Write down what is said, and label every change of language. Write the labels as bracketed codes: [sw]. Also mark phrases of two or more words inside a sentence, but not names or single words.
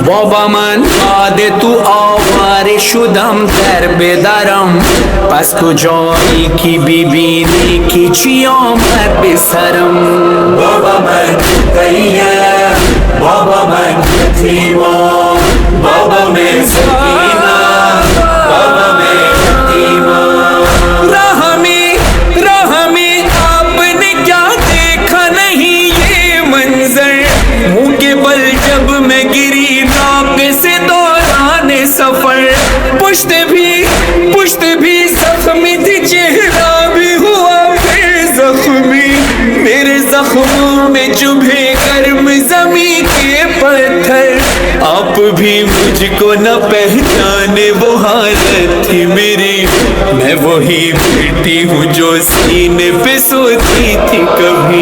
[fa] Baba من عادت و آواره شدم در بدرم پس کجایی که ببینی که چی آمد به سرم بابا من کهیه بابا من یتیمم [ur] بابا میں سکینہ بابا میں یتیمم راہ میں آپ نے کیا دیکھا نہیں یہ منظر منہ کے بل جب میں گری ناک سے دوران سفر پشت بھی زخمی تھی چہرہ بھی ہوا پھر زخمی میرے زخموں میں چبھے گرم زمین کے پتھر آپ بھی مجھ کو نہ پہچانے وہ حالت تھی میری میں وہی بیٹی ہوں جو سینے پہ سوتی تھی کبھی